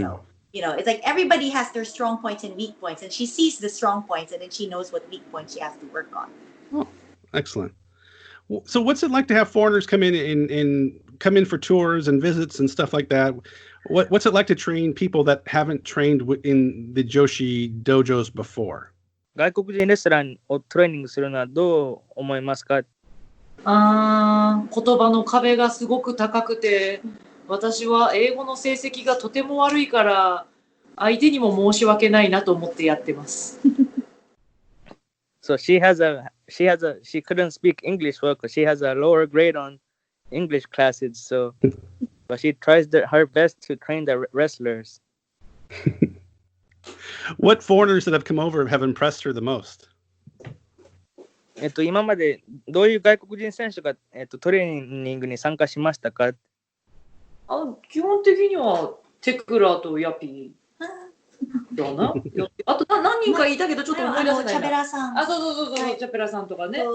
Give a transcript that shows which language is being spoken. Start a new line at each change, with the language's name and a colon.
English: So, it's like everybody has their strong points and weak points, and she sees the strong points and then she knows what weak points she has to work on. Oh, excellent. So what's it like to have foreigners come in for tours and visits and stuff like that? What's it like to train people that haven't trained in the Joshi dojos before?
Japanese: 外国人レスラーをトレーニングするのはどう思いますか？言葉の壁がすごく高くて、私は英語の成績がとても悪いから相手にも申し訳ないなと思ってやってます。
English: So she couldn't speak English well because she has a lower grade on English classes. So, but she tries her best to train the wrestlers. What foreigners that have come over have impressed her the most?
Japanese: 今までどういう外国人選手がトレーニングに参加しましたか？基本的にはテクラとヤピーだな。あと何人かいたけどちょっと思い出せないな。チャペラさん。そう、チャペラさんとかね。